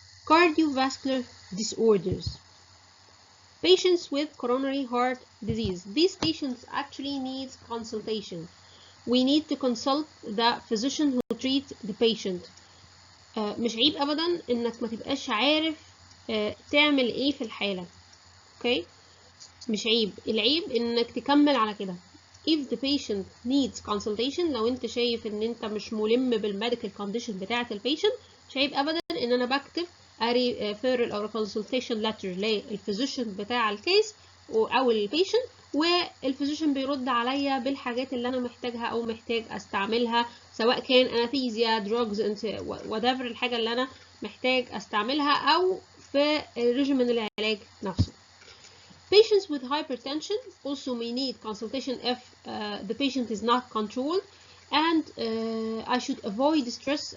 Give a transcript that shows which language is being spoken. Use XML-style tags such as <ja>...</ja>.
<en>Cardiovascular disorders. Patients with coronary heart disease. These patients actually need consultation. We need to consult the physician who treats the patient.</en> <ar>مش عيب أبدا إنك ما تبقاش عارف تعمل إيه في الحالة. Okay؟ مش عيب. العيب إنك تكمل على كده.</ar> <en>If the patient needs consultation،</en> <ar>لو أنت شايف إن أنت مش ملم بالميديكال كونديشن بتاعة البيشنت، مش عيب أبدا إن أنا بكتب referral أو consultation letter للفيزيشن بتاع الكيس أو البيشنت، والفيزيشن بيرد عليا بالحاجات اللي أنا محتاجها أو محتاج أستعملها، سواء كان أنستيزيا، drugs، whatever الحاجة اللي أنا محتاج أستعملها، أو في ريجيمين العلاج نفسه.</ar> <en>Patients with hypertension also may need consultation if the patient is not controlled, and I should avoid stress.</en>